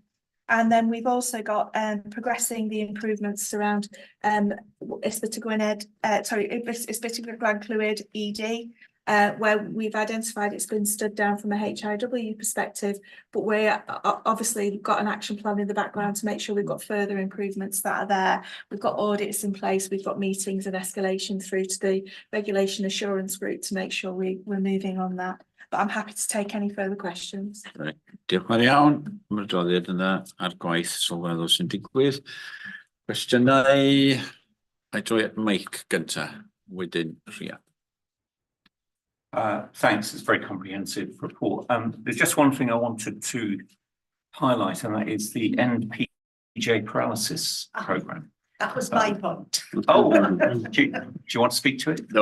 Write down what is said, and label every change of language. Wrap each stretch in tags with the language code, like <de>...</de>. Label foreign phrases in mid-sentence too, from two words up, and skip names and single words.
<en>And then we've also got progressing the improvements around isbitiguanid fluid ED, where we've identified it's been stood down from a HIW perspective, but we're obviously got an action plan in the background to make sure we've got further improvements that are there. We've got audits in place, we've got meetings and escalation through to the regulation assurance group to make sure we're moving on that. But I'm happy to take any further questions. Right.</en> <cy>Diolch yn fawr iawn. Mae'r adroddiad yna ar gwaith sylweddol sy'n digwydd. Cwestiynau, a droi at Mike gynta, wedyn Rhea.</cy> <en>Thanks, it's a very comprehensive report. There's just one thing I wanted to highlight, and that is the End PJ Paralysis Programme. That was my point. Oh, do you want to speak to it?</en>